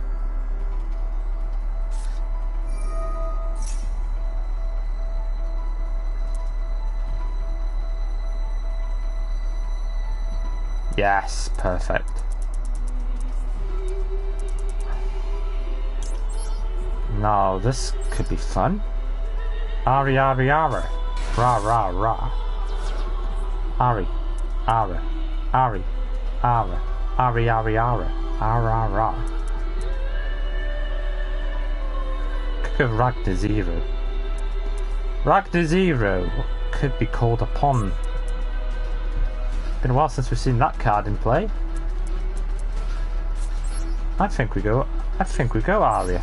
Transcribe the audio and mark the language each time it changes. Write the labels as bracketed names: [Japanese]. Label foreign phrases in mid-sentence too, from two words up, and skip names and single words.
[English] Yes, perfect. Now this could be fun. Ari, Ari, Ara. Ra, ra, ra. Ari, Ara. Ari, Ara. Ari, Ari, Ara. Ara, ra. Could go Ragnar Zero. Ragnar Zero could be called upon. Been a while since we've seen that card in play. I think we go Aria.